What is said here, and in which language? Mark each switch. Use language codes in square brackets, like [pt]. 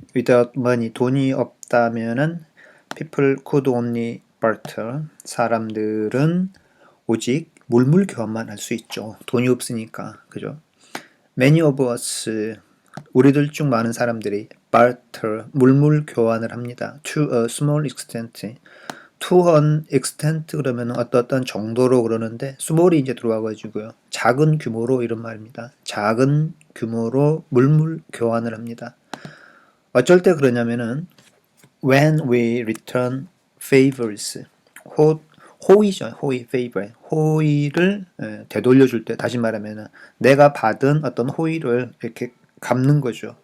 [en] Without money, [ko] 돈이 없다면은 [en] people could only barter, [ko] 사람들은 오직 물물 교환만 할 수 있죠. 돈이 없으니까, 그죠? [en] Many of us, [ko] 우리들 중 많은 사람들이 barter, 물물 교환을 합니다. [en] To a small extent, to an extent [ko] 그러면 어떤 정도로 그러는데 small이 이제 들어와가지고요. 작은 규모로 이런 말입니다. 작은 규모로 물물 교환을 합니다. 어쩔 때 그러냐면은 [en] when we return favors, [ko] 호의죠. 호의, favor. 호의를 되돌려줄 때, 다시 말하면 내가 받은 어떤 호의를 이렇게 갚는 거죠.